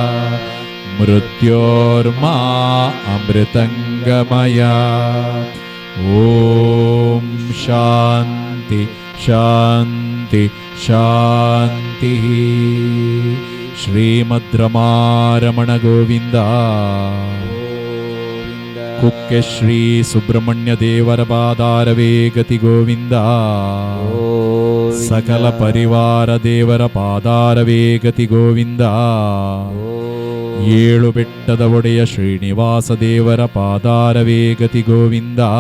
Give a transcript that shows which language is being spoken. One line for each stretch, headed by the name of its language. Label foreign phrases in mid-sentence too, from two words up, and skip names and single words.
Sanskrit: मृत्योर्मा अमृतंगमय. ॐ शान्ति शान्ति शान्तिः. श्रीमद् रमारमण गोविन्द.
Kannada: ಕುಕ್ಕೆ ಶ್ರೀ ಸುಬ್ರಹ್ಮಣ್ಯ ದೇವರ ಪಾದಾರವೇ ಗತಿ ಗೋವಿಂದ. ಸಕಲ ಪರಿವಾರ ದೇವರ ಪಾದಾರವೇ ಗತಿ ಗೋವಿಂದ. ಏಳು ಬೆಟ್ಟದ ಒಡೆಯ ಶ್ರೀನಿವಾಸ ದೇವರ ಪಾದಾರವೇ ಗತಿ ಗೋವಿಂದ.